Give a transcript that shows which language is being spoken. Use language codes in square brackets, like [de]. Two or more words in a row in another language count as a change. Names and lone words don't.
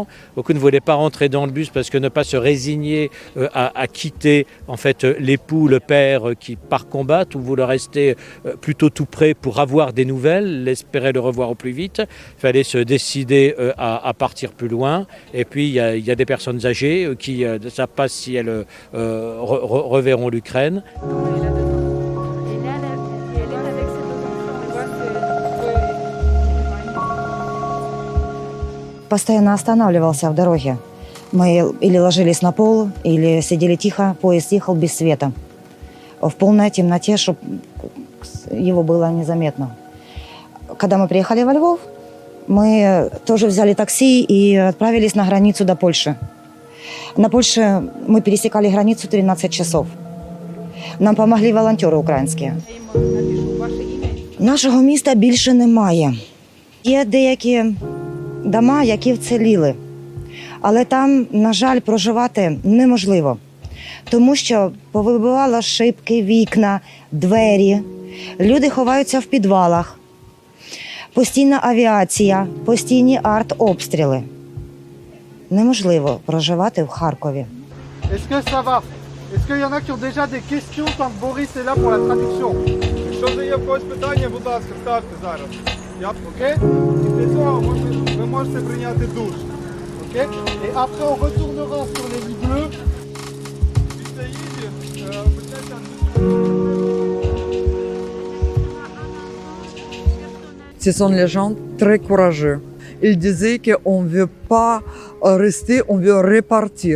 [fr] Beaucoup ne voulaient pas rentrer dans le bus parce que ne pas se résigner à quitter en fait l'époux, le père qui part combattre ou voulaient rester plutôt tout près pour avoir des nouvelles, espérer le revoir au plus vite. Il fallait se décider à partir plus loin. Et puis il y a des personnes âgées qui ne savent pas si elles reverront l'Ukraine. [ru] Постоянно останавливался в дороге. Мы или ложились на пол, или сидели тихо, поезд ехал без света. В полной темноте, чтобы его было незаметно. Когда мы приехали во Львов, мы тоже взяли такси и отправились на границу до Польши. На Польше мы пересекали границу 13 часов. [uk] Нам помогли волонтери українські. Нашого міста більше немає. Є деякі дома, які вціліли. Але там, на жаль, проживати неможливо. Тому що повибивало шибки, вікна, двері. Люди ховаються в підвалах. Постійна авіація, постійні артобстріли. Неможливо проживати в Харкові. [fr] Est-ce que ça va? Est-ce qu'il y en a qui ont déjà des questions tant que Boris est là pour la traduction? [uk] Якщо є в когось питання, будь ласка, ставте зараз. Окей? І після цього ви можете прийняти душ. Окей? [fr] Et après on retournera sur les lits bleus. Ce sont les gens très courageux. Ils disaient qu'on ne veut pas rester, on veut repartir.